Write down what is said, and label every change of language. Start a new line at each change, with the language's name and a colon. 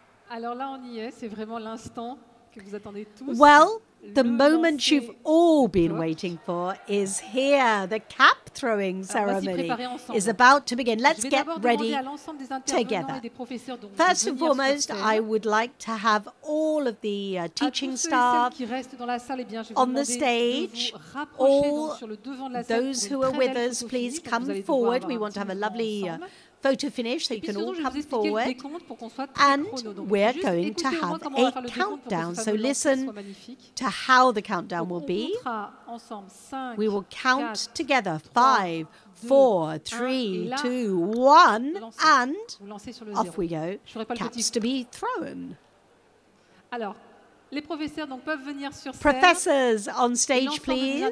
French: Alors là, on y est, c'est vraiment l'instant que vous attendez tous.
English: Well, the moment you've all been waiting for is here. The cap throwing ceremony is about to begin. Let's get ready together. First and foremost, I would like to have all of the teaching staff on the stage. All those who are with us, please come forward. We want to have a lovely photo finish, so you can all come forward, and we're going to have a countdown. So listen to how the countdown will be. We will count together 5, 4, 3, 2, 1, and off we go. Caps to be thrown.
French: Alors, les professeurs donc peuvent venir sur scène.
English: Professors on stage, please,